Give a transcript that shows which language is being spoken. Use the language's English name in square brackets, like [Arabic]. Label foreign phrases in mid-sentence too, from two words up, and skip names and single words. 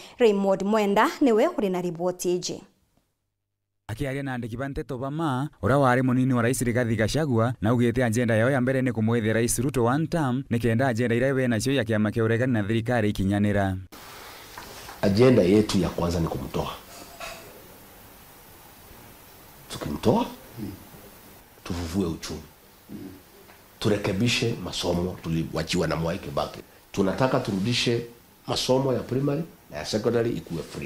[Meru] Raymond Mwenda niwe uri na riboti iji. Akiaria na andiki banteto bama ura wari munini wa Rais Rigathi Gachagua na ugite agenda yao ya mbere ni kumwethia Rais Ruto [English] one term [Meru] nikenda agenda ira we nacio ya kiama kia uregani na thirikari ikinyanira. [Swahili] Agenda yetu ya kwanza ni kumtoa. Tukimtoa tufufue uchumi. Turekebishe masomo tuliwachiwa na Mwai Kibaki. Tunataka turudishe masomo ya primary na ya secondary ikuwe free.